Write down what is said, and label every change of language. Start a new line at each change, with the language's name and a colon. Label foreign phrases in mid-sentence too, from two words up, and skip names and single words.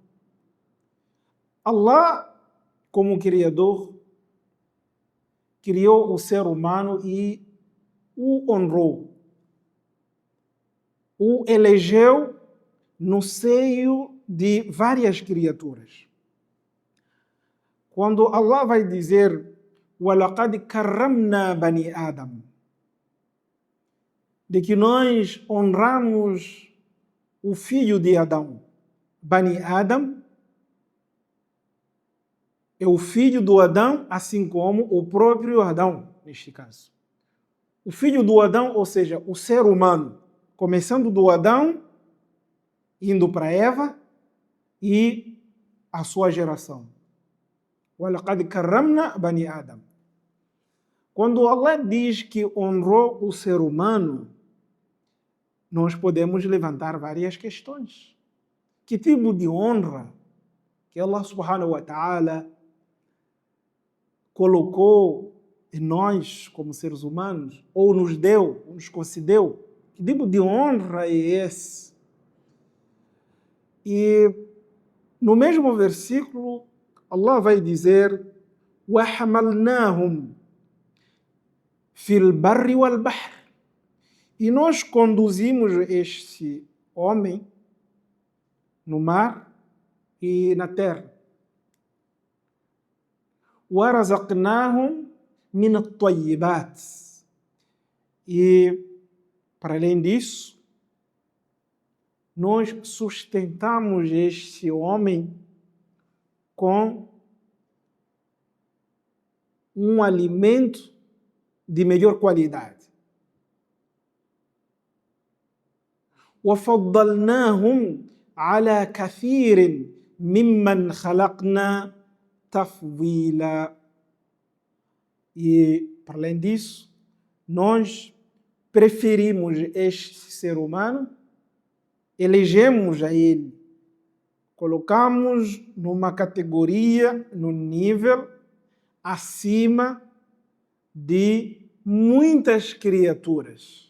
Portuguese: Allah, como Criador, criou o ser humano e o honrou. O elegeu no seio de várias criaturas. Quando Allah vai dizer
Arabic: وَلَقَدْ كَرَّمْنَا بَنِي آدَمَ,
Portuguese: de que nós honramos o filho de Adão.
Arabic: بني آدم
Portuguese: é o filho do Adão, assim como o próprio Adão, neste caso. O filho do Adão, ou seja, o ser humano, começando do Adão, indo para Eva e a sua geração.
Arabic: وَلَقَدْ كَرَّمْنَا بَنِي آدَمَ.
Portuguese: Quando Allah diz que honrou o ser humano, nós podemos levantar várias questões. Que tipo de honra que Allah
Arabic: سبحانه وتعالى
Portuguese: colocou em nós como seres humanos, ou nos deu, ou nos concedeu? Que tipo de honra é esse? E no mesmo versículo, Allah vai dizer
Arabic: وَحَمَلْنَاهُمْ فِي الْبَرِّ وَالْبَحْرِ.
Portuguese: E nós conduzimos este homem no mar e na terra.
Arabic: وَرَزَقْنَاهُمْ مِنَ الطَّيِّبَاتِ.
Portuguese: E, para além disso, nós sustentamos este homem com um alimento de melhor qualidade.
Arabic: وَفَضَّلْنَاهُمْ عَلَى كَثِيرٍ مِمَّنْ خَلَقْنَا تَفْضِيلًا.
Portuguese: E, para além disso, nós preferimos este ser humano, elegemos a ele, colocamos numa categoria, num nível acima de muitas criaturas.